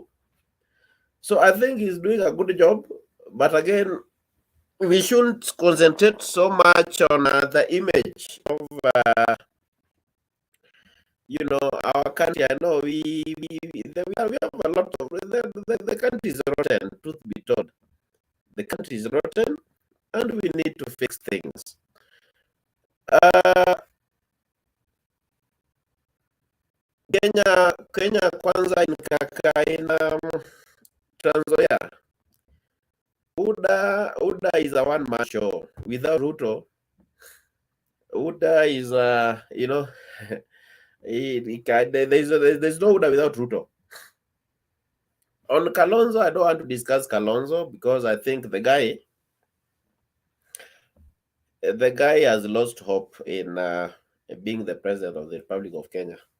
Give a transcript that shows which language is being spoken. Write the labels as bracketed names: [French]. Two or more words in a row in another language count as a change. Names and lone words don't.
[English] So I think he's doing a good job. But again, we shouldn't concentrate so much on the image of, our country. I know we have a lot of, the country is rotten, truth be told. The country is rotten, and we need to fix things. Kenya kwanza in Trans Nzoia. UDA is a one-man show. Without Ruto, UDA is, there's no UDA without Ruto. On Kalonzo, I don't want to discuss Kalonzo because I think the guy has lost hope in being the president of the Republic of Kenya.